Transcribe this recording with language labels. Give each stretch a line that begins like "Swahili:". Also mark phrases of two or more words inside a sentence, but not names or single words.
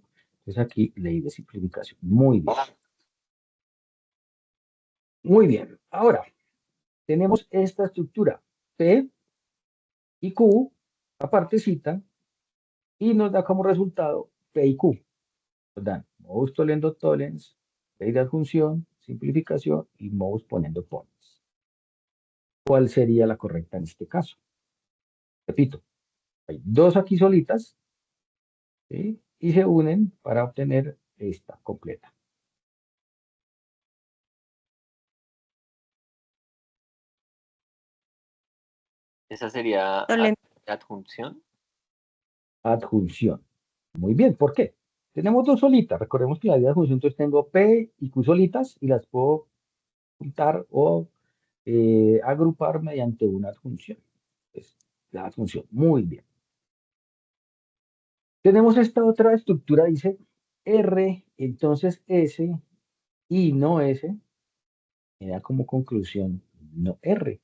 Spanish: Entonces, aquí, ley de simplificación. Muy bien. Muy bien. Ahora, tenemos esta estructura. P y Q, apartecita, y nos da como resultado P y Q. Nos dan
Latin: modus tollendo tollens,
Spanish: ley de adjunción, simplificación y
Latin: modus ponendo ponens.
Spanish: ¿Cuál sería la correcta en este caso? Repito, hay dos aquí solitas, ¿sí? Y se unen para obtener esta completa. Esa sería Tolendo. adjunción. Adjunción. Muy bien, ¿por qué? Tenemos dos solitas. Recordemos que la ley de adjunción, entonces tengo P y Q solitas y las puedo juntar o agrupar mediante una adjunción. Es la adjunción. Muy bien. Tenemos esta otra estructura, dice R, entonces S y no S, me da como conclusión no R.